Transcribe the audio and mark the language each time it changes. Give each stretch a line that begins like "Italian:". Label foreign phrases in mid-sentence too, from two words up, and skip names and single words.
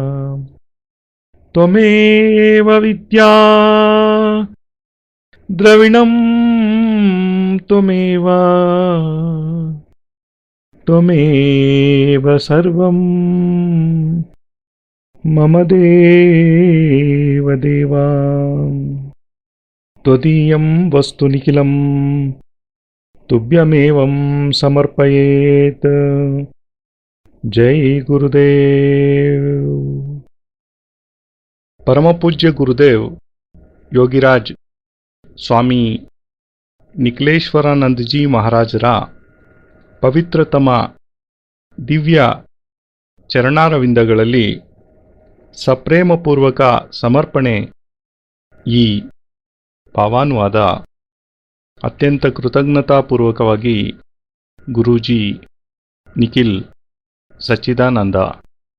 Sanskrit: त्वमेव विद्या द्रविणं त्वमेव त्वमेव सर्वं मम देव देवा त्वदीयं वस्तु निखिलं तुभ्यमेवं समर्पयेत् जय गुरुदेव।
Kannada: ಪರಮಪೂಜ್ಯ ಗುರುದೇವ ಯೋಗಿರಾಜ ಸ್ವಾಮಿ ನಿಖಿಲೇಶ್ವರಾನಂದ ಜಿ ಮಹಾರಾಜರ ಪವಿತ್ರತಮ ದಿವ್ಯ ಚರಣಾರವಿಂದಗಳಲ್ಲಿ ಸಪ್ರೇಮಪೂರ್ವಕ ಸಮರ್ಪಣೆ ಈ ಭಾವಾನುವಾದ ಅತ್ಯಂತ ಕೃತಜ್ಞತಾಪೂರ್ವಕವಾಗಿ ಗುರೂಜಿ ನಿಖಿಲ್ ಸಚ್ಚಿದಾನಂದ